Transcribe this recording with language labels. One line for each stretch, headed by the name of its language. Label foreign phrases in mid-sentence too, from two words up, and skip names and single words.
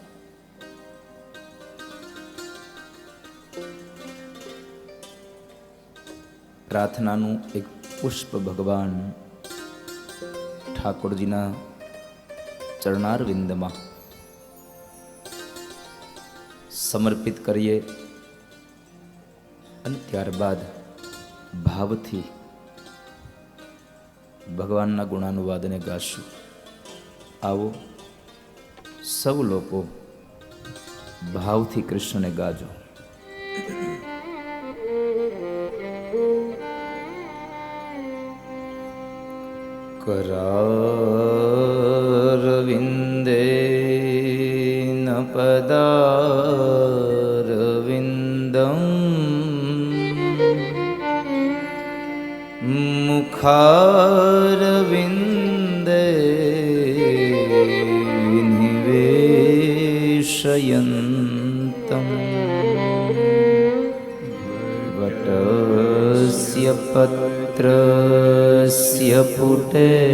Gujarati: પ્રાર્થનાનું એક પુષ્પ ભગવાન ઠાકોરજીના ચરણારવિંદમાં સમર્પિત કરીએ અને ત્યારબાદ ભાવથી ભગવાનના ગુણાનુવાદને ગાશું. આવો સૌ લોકો ભાવથી કૃષ્ણને ગાજો.
Sanskrit: करारविन्दे न पदारविन्दं मुखारविन्दे निवेशयन्तं वटस्य पत्रस्य पुटे